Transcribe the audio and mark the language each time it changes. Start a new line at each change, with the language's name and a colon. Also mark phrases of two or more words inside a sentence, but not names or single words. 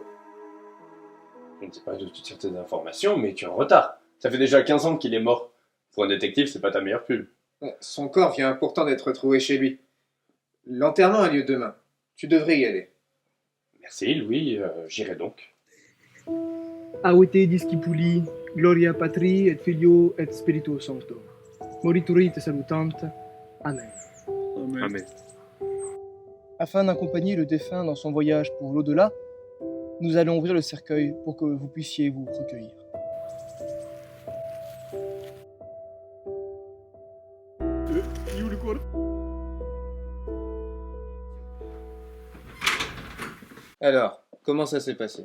French: Je ne sais pas de toutes certaines informations, mais tu es en retard. Ça fait déjà 15 ans qu'il est mort. Pour un détective, c'est pas ta meilleure pub. Son corps vient pourtant d'être retrouvé chez lui. L'enterrement a lieu demain. Tu devrais y aller. Merci, Louis, j'irai donc.
Latin: Aute discipuli, gloria Patri et Filio et Spiritus Sancto. Morituri te salutant. Amen. Amen.
French: Afin d'accompagner le défunt dans son voyage pour l'au-delà, nous allons ouvrir le cercueil pour que vous puissiez vous recueillir. Alors, comment ça s'est passé?